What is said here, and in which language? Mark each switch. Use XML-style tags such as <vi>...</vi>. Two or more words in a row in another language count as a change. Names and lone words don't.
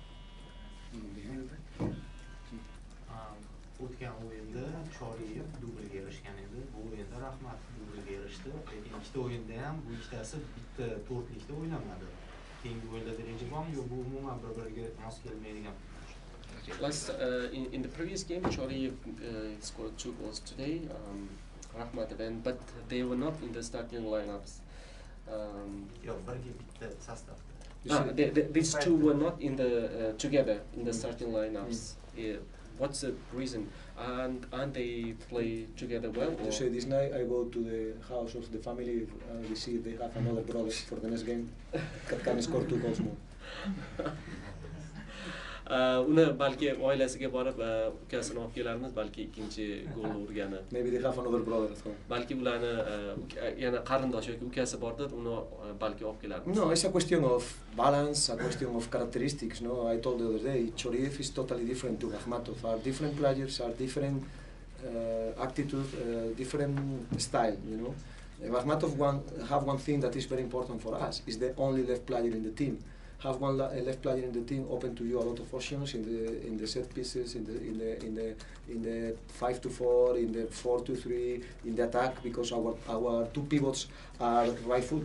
<uz>O'tgan o'yinda Choriyev dublga erishgan edi. Bu o'yinda Rahmatov dublga erishdi. Lekin ikkita o'yinda ham bu ikkitasi bitta to'rtlikda o'ynamadi. Keyingi o'yinda reja bormi yo'q, bu umuman bir-biriga mos kelmaydigan.</uz> <en>In the previous game, Choriyev scored 2 goals today. Rahmatov, but they were not in the starting lineups.</en> <uz>Yo'q, birga bitta sastavda.</uz> <en>These two were not in the together in the starting lineups. What's the reason? And they play together well? You say this night I go to the house of the family. We see they have another brother for the next game. Can score 2 goals more.</en> <uz>Uni balki oilasiga borib ukasini olib kelarmiz, balki ikkinchi gol urgani.</uz> <en>Maybe they have another brother at home.</en> <uz>Balki ularni yana qarindosh yoki ukasi bordir, uni balki olib kelarmiz.</uz> <en>No, it's a question of balance, a question of characteristics. No, I told the other day, Choriev is totally different to Rahmatov. Are different players, are different attitude, different style. You know, Rahmatov have one thing that is very important for us. Is the only left player in the team. Have one left player in the team open to you a lot of options in the set pieces, in the 5-4, in the 4-3, in the attack, because our 2 pivots are right foot.</en>